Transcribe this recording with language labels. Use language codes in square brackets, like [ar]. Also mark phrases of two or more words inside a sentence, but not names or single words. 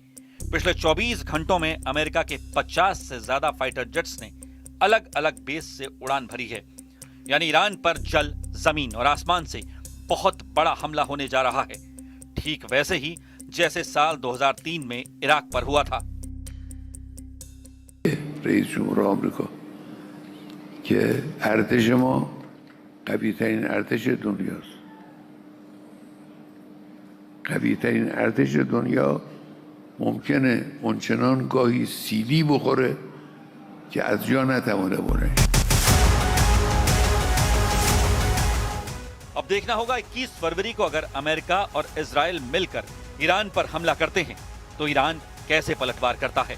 [hi] पिछले 24 घंटों में अमेरिका के 50 से ज्यादा [en] fighter jets [hi] ने अलग अलग बेस से उड़ान भरी है। यानी ईरान पर जल, जमीन और आसमान से बहुत बड़ा हमला होने जा रहा है, ठीक वैसे ही जैसे साल 2003 में इराक पर हुआ था। [fa] رئیس جمهور آمریکا که ارتش ما قوی‌ترین ارتش دنیاست. قوی‌ترین ارتش دنیا ممکنه اونچنان گاهی سیلی بخوره که از جا نتوانه بره. [hi] अब देखना होगा 21 फरवरी को अगर अमेरिका और इजराइल मिलकर ईरान पर हमला करते हैं तो ईरान कैसे पलटवार करता है।